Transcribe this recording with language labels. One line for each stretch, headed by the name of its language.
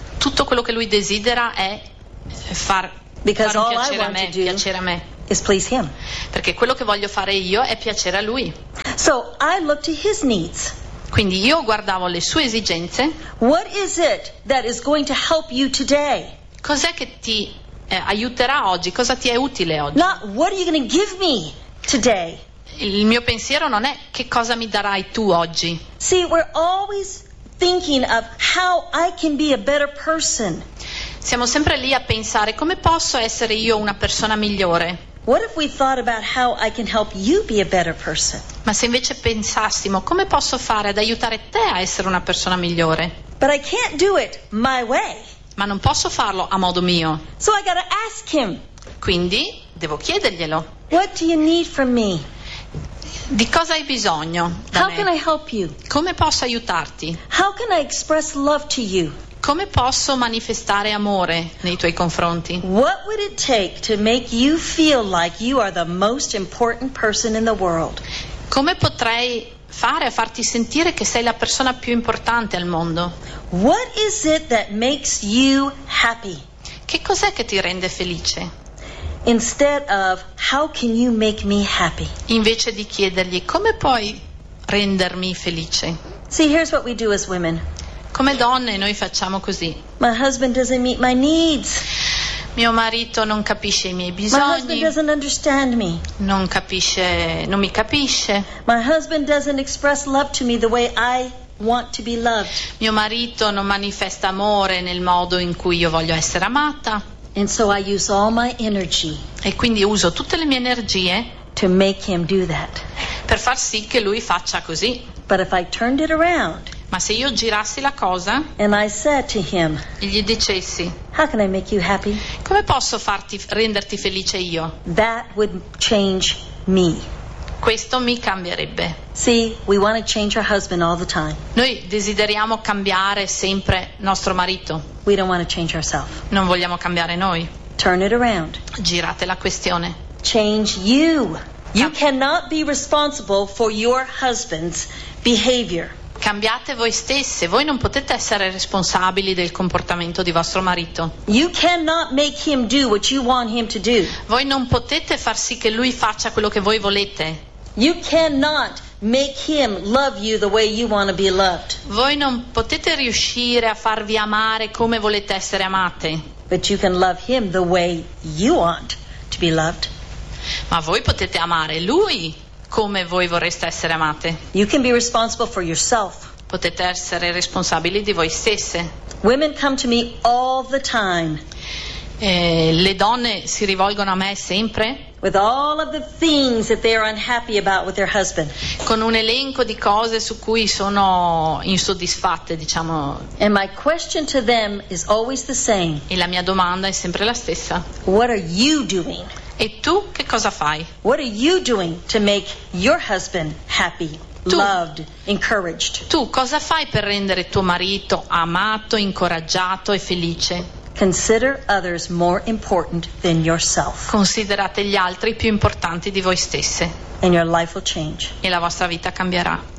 Italian: Tutto quello che lui desidera è far
English: Because
Italian: far
English: all
Italian: piacere,
English: I want
Italian: a me,
English: to do
Italian: piacere a me.
English: Is please him.
Italian: Perché quello che voglio fare io è piacere a lui.
English: So I look to his needs.
Italian: Quindi io guardavo le sue esigenze.
English: What is it that is going to help you today?
Italian: Cos'è che ti aiuterà oggi? Cosa ti è utile oggi?
English: Not what are you going to give me today?
Italian: Il mio pensiero non è che cosa mi darai tu oggi.
English: See, we're always thinking of how I can be a better person.
Italian: Siamo sempre lì a pensare come posso essere io una persona migliore.
English: What if we thought about how I can help you be a better person?
Italian: Ma se invece pensassimo come posso fare ad aiutare te a essere una persona migliore?
English: But I can't do it my way.
Italian: Ma non posso farlo a modo mio.
English: So I gotta ask him.
Italian: Quindi devo chiederglielo.
English: What do you need from me?
Italian: Di cosa hai bisogno da
English: How
Italian: me?
English: Can I help you?
Italian: Come posso aiutarti?
English: How can I express love to you?
Italian: Come posso manifestare amore nei tuoi confronti?
English: What would it take to make you feel like you are the most important person in the world?
Italian: Come potrei fare a farti sentire che sei la persona più importante al mondo?
English: What is it that makes you happy?
Italian: Che cos'è che ti rende felice?
English: Instead of how can you make me happy?
Italian: Invece di chiedergli come puoi rendermi felice?
English: See, here's what we do as women.
Italian: Come donne noi facciamo così.
English: My husband doesn't meet my needs.
Italian: Mio marito non capisce i miei bisogni.
English: My husband doesn't understand me.
Italian: Non mi capisce.
English: My husband doesn't express love to me the way I want to be loved.
Italian: Mio marito non manifesta amore nel modo in cui io voglio essere amata.
English: And so I use all my energy.
Italian: E quindi uso tutte le mie energie
English: to make him do that.
Italian: Per far sì che lui faccia così.
English: But if I turned it around.
Italian: Ma se io girassi la cosa,
English: and I said to him,
Italian: e gli dicessi,
English: how can I make you happy?
Italian: Come posso farti renderti felice io?
English: That would change me.
Italian: Questo mi cambierebbe.
English: See, we want to change our husband all the time.
Italian: Noi desideriamo cambiare sempre nostro marito.
English: We don't want to change ourselves.
Italian: Non vogliamo cambiare noi.
English: Turn it around.
Italian: Girate la questione.
English: Change you. You cannot be responsible for your husband's behavior.
Italian: Cambiate voi stesse, voi non potete essere responsabili del comportamento di vostro marito.
English: You cannot make him do what you want him to do.
Italian: Voi non potete far sì che lui faccia quello che voi volete.
English: You cannot make him love you the way you want to be loved.
Italian: Voi non potete riuscire a farvi amare come volete essere amate.
English: But you can love him the way you want to be loved.
Italian: Ma voi potete amare lui come voi vorreste essere amate.
English: You can be responsible for yourself.
Italian: Potete essere responsabili di voi stesse.
English: Women come to me all the time.
Italian: Le donne si rivolgono a me sempre.
English: With all of the things that they are unhappy about with their husband.
Italian: Con un elenco di cose su cui sono insoddisfatte, diciamo.
English: And my question to them is always the same.
Italian: E la mia domanda è sempre la stessa.
English: What are you doing?
Italian: E tu che cosa fai?
English: What are you doing to make your husband happy,
Italian: tu,
English: loved, encouraged?
Italian: Tu cosa fai per rendere tuo marito amato, incoraggiato e felice?
English: Consider others more important than yourself.
Italian: Considerate gli altri più importanti di voi stesse.
English: And your life will change.
Italian: E la vostra vita cambierà.